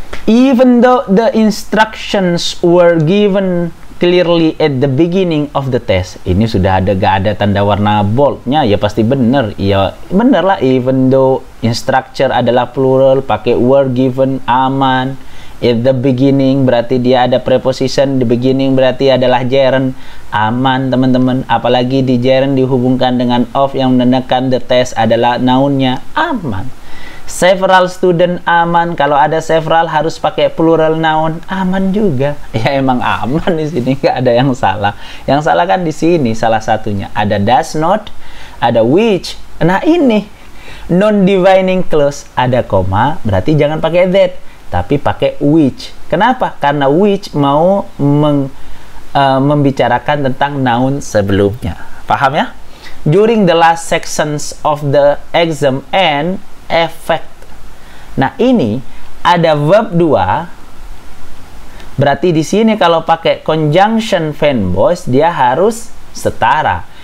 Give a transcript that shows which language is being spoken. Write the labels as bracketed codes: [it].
[en] Even though the instructions were given clearly at the beginning of the test. [id] Ini sudah gak ada tanda warna boldnya, ya pasti bener. Ya bener lah, [en] even though instructor [id] adalah plural, pakai [en] were given, [id] aman. [en] At the beginning [id] berarti dia ada preposition, [en] the beginning [id] berarti adalah gerund, aman teman-teman. Apalagi di gerund dihubungkan dengan of yang menandakan [en] the test [id] adalah noun-nya, aman. [en] Several student, [id] aman. Kalau ada several harus pakai plural noun, aman juga. Ya emang aman di sini, nggak ada yang salah. Yang salah kan di sini salah satunya. Ada does not, ada which. Nah ini non-defining clause, ada koma, berarti jangan pakai that, tapi pakai which. Kenapa? Karena which mau membicarakan tentang noun sebelumnya. Paham ya? [en] During the last sections of the exam and effect. [id] Nah, ini ada verb 2. Berarti di sini kalau pakai conjunction fan voice dia harus setara.